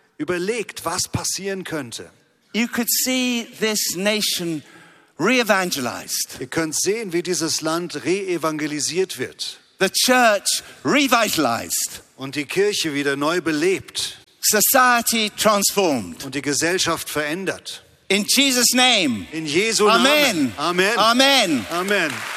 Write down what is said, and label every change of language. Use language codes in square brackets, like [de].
[de] Überlegt, was passieren könnte. [en] You could see this nation re-evangelized. [de] Ihr könnt sehen, wie dieses Land re-evangelisiert wird. [en] The church revitalized. [de] Und die Kirche wieder neu belebt. [en] Society transformed. [de] Und die Gesellschaft verändert. [en] In Jesus' name. [de] In Jesu Namen. Amen. Amen. Amen.